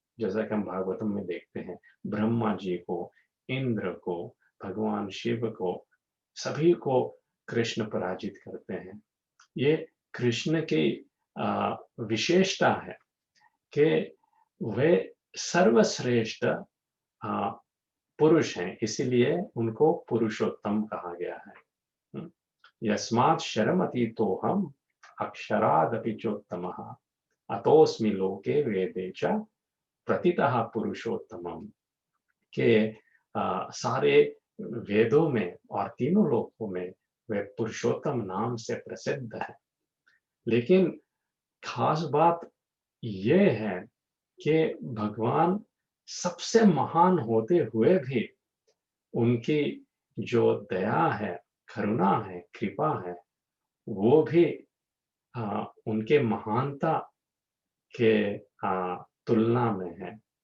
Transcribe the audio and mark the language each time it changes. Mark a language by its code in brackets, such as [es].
[hi] जैसा कि हम भागवतम में देखते हैं, ब्रह्मा जी को, इंद्र को, भगवान शिव को, सभी को कृष्ण पराजित करते हैं। ये कृष्ण की विशेषता है कि वे सर्वश्रेष्ठ पुरुष हैं, इसीलिए उनको पुरुषोत्तम कहा गया है। [sa] यस्मात् शरमतीतोऽहम् अक्षरादपि चोत्तमः अतोऽस्मि लोके वेदे च प्रतितः पुरुषोत्तमम्। [hi] के सारे वेदों में और तीनों लोकों में वे पुरुषोत्तम नाम से प्रसिद्ध है। लेकिन खास बात ये है कि भगवान सबसे महान होते हुए भी उनकी जो दया है, करुणा है, कृपा है, वो भी उनके महानता के तुलना में है।